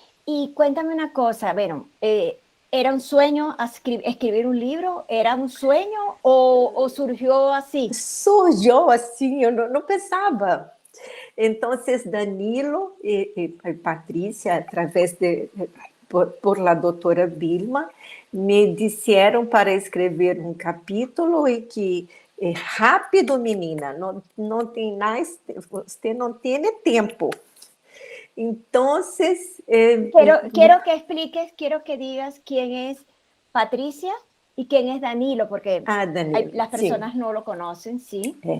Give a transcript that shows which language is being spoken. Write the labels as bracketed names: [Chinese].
[Spanish] Y cuéntame una cosa, bueno, ¿era un sueño escribir un libro? ¿Era un sueño o surgió así? [Portuguese] Surgiu assim, eu não pensava. Então, Danilo e Patrícia, através por la doutora Vilma, me disseram para escrever um capítulo e que É rápido, menina, não tem mais, você não tem tempo. [Spanish] Entonces, quiero que digas quién es Patricia y quién es Danilo, porque Danilo, las [Portuguese] sim. [Spanish] personas no lo conocen, ¿sí?